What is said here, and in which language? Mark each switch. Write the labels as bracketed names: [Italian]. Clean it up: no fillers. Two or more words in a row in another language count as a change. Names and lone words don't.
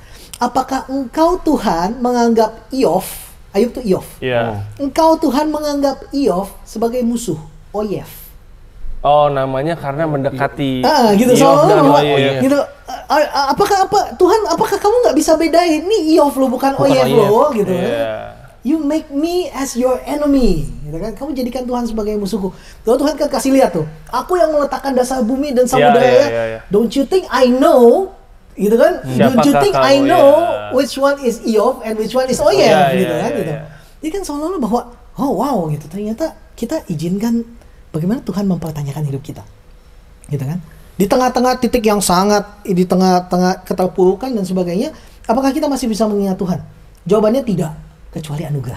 [Indonesian] Apakah engkau Tuhan menganggap Ayub tuh Iov. Iya. Engkau Tuhan menganggap Iov sebagai musuh, Oyef. Oh, namanya karena mendekati. Gitu Iov dan soalnya Oyef. gitu. Apakah kamu nggak bisa bedain ini Iov lo bukan Oyef lo gitu kan? [English] You make me as your enemy, [Indonesian] gitu kan? Kamu jadikan Tuhan sebagai musuhku. Lalu Tuhan kan kasih lihat tuh, aku yang meletakkan dasar bumi dan samudera. [English] Don't you think I know? [Indonesian] Gitu kan? [English] Don't you think I know which one is Iov and which one is Oyef? [Indonesian] Gitu kan? Gitu. Jadi kan seolah-olah bahwa, oh wow, gitu. Ternyata kita izinkan bagaimana Tuhan mempertanyakan hidup kita, gitu kan? Di tengah-tengah titik yang sangat, di tengah-tengah keterpurukan dan sebagainya, apakah kita masih bisa mengingat Tuhan? Jawabannya tidak, kecuali anugerah.